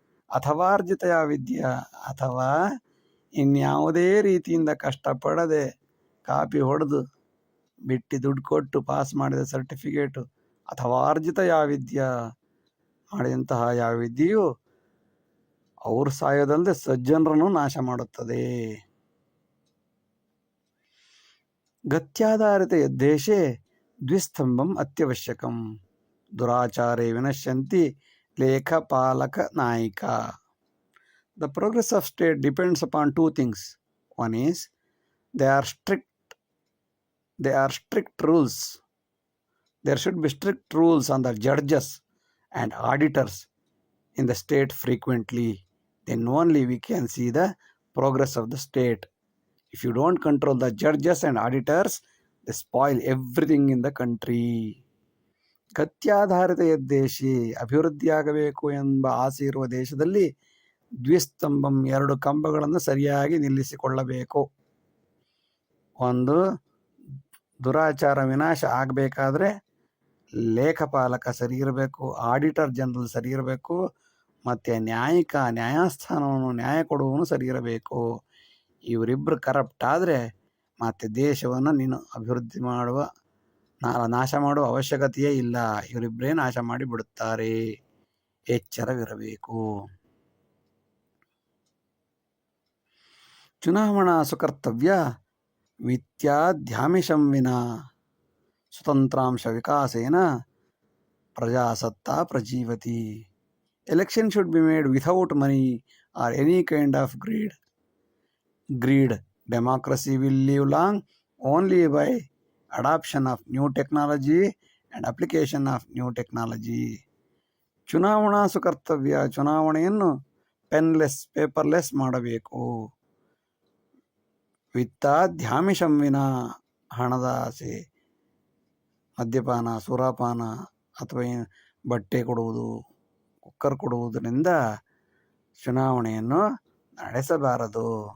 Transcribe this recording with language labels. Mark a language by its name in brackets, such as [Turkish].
[Kannada] ಅಥವಾ [Sanskrit] ಅರ್ಜಿತ ವಿದ್ಯಾ, [Kannada] ಅಥವಾ ಇನ್ಯಾವುದೇ ರೀತಿಯಿಂದ ಕಷ್ಟಪಡದೆ ಕಾಪಿ ಹೊಡೆದು ಬಿಟ್ಟು ದುಡ್ಡು ಕೊಟ್ಟು ಪಾಸ್ ಮಾಡಿದ ಸರ್ಟಿಫಿಕೇಟು, ಅಥವಾ ಅರ್ಜಿತ ವಿದ್ಯಾ, ಮಾಡಿದಂತಹ ಯಾವ ವಿದ್ಯೆಯು ಅವರು ಸಾಯೋದಲ್ಲದೆ ಸಜ್ಜನರನ್ನು ನಾಶ ಮಾಡುತ್ತದೆ. [Sanskrit] ಗತ್ಯಾಧಾರಿತ ಯದ್ದೇಶೆ ದ್ವಿಸ್ತಂಭಂ ಅತ್ಯವಶ್ಯಕಂ, ದುರಾಚಾರೇ ವಿನಶ್ಯಂತಿ ಲೇಖಪಾಲಕ Naik. [English] The progress of state depends upon 2 things. One is they are strict rules. There should be strict rules on the judges and auditors in the state frequently. Then only we can see the progress of the state. If you don't control the judges and auditors, they spoil everything in the country. [Sanskrit] ಗತ್ಯಾಧಾರಿತ ಯದ್ದೇಶಿ, [Kannada] ಅಭಿವೃದ್ಧಿಯಾಗಬೇಕು ಎಂಬ ಆಸೆ ಇರುವ ದೇಶದಲ್ಲಿ ದ್ವಿಸ್ತಂಭಂ, 2 ಕಂಬಗಳನ್ನು ಸರಿಯಾಗಿ ನಿಲ್ಲಿಸಿಕೊಳ್ಳಬೇಕು. ಒಂದು, ದುರಾಚಾರ ವಿನಾಶ ಆಗಬೇಕಾದ್ರೆ ಲೇಖಪಾಲಕ ಸರಿ ಇರಬೇಕು, ಆಡಿಟರ್ ಜನರಲ್ ಸರಿ ಇರಬೇಕು, ಮತ್ತು ನ್ಯಾಯಸ್ಥಾನವನ್ನು ನ್ಯಾಯ ಕೊಡುವವನು ಸರಿ ಇರಬೇಕು. ಇವರಿಬ್ಬರು ಕರಪ್ಟ್ ಆದರೆ ಮತ್ತೆ ದೇಶವನ್ನು ನೀನು ಅಭಿವೃದ್ಧಿ ಮಾಡುವ ನಾಶ ಮಾಡುವ ಅವಶ್ಯಕತೆಯೇ ಇಲ್ಲ. ಇವರಿಬ್ಬರೇ ನಾಶ ಮಾಡಿ ಬಿಡುತ್ತಾರೆ. ಎಚ್ಚರವಿರಬೇಕು. [Sanskrit] ಚುನಾವಣಾ ಸುಕರ್ತವ್ಯ ವಿದ್ಯಾಧ್ಯಾಮಿಷಂ ವಿನಾ ಸ್ವತಂತ್ರಾಂಶ ವಿಕಾಸೇನ ಪ್ರಜಾಸತ್ತಾ ಪ್ರಜೀವತಿ. [English] Election should be made without money or any kind of greed. Democracy will live long only by adoption of new technology and application of new technology. [Sanskrit] ಚುನಾವಣಾ ಸುಕರ್ತವ್ಯ, [Kannada] ಚುನಾವಣೆಯನ್ನು ಪೆನ್ಲೆಸ್, ಪೇಪರ್ಲೆಸ್ ಮಾಡಬೇಕು. [Sanskrit] ವಿತ್ತಾಧ್ಯಾಮಿಷಂ ವಿನ, [Kannada] ಹಣದ ಆಸೆ, ಮದ್ಯಪಾನ, ಸುರಾಪಾನ ಅಥವಾ ಬಟ್ಟೆ ಕೊಡುವುದು, ಕುಕ್ಕರ್ ಕೊಡುವುದರಿಂದ ಚುನಾವಣೆಯನ್ನು ನಡೆಸಬಾರದು.